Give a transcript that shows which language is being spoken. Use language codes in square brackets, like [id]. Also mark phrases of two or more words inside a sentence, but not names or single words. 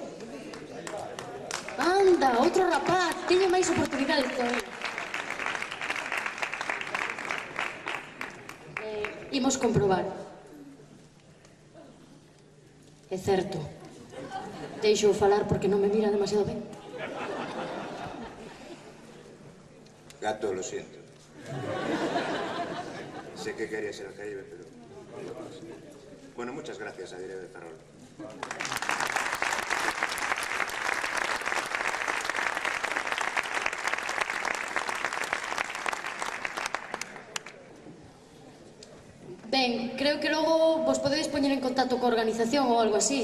[gl] Anda, outro rapaz, teño máis oportunidades todavía. Imos comprobar. É certo. Deixo falar porque non me mira demasiado ben. [es] Gato, lo siento. Sé que querías ir al Caribe, pero... Bueno, muchas gracias a Diario de Ferrol. [gl] Ben, creo que logo vos podedes poñer en contacto coa organización ou algo así.